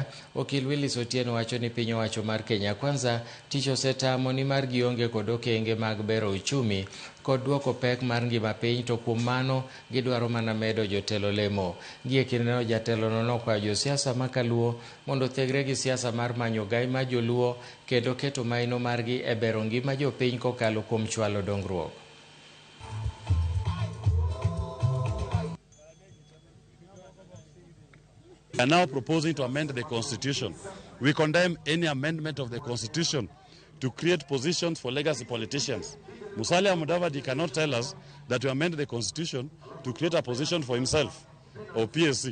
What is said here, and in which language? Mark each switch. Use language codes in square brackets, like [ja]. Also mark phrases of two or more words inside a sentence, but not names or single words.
[luo] Okil Willis Otieno wacho ni piny owacho mar Kenya Kwanza tich osetamo ni mar gionge kod okenge mag bero uchumi kod duoko pek mar ngima piny, to kuom mano gidwaro mana medo jotelo lemo. Gie kindeno jatelono nokwayo josiasa makaluo mondo othegre gi siasa mar manyo gai ma joluo kendo keto maino margi e bero ngima jopiny kokalo kuom chwalo dongruok. [en] We are now proposing to amend the Constitution. We condemn any amendment of the Constitution to create positions for legacy politicians. Musalia Mudavadi cannot tell us that we amend the Constitution to create a position for himself or PSC.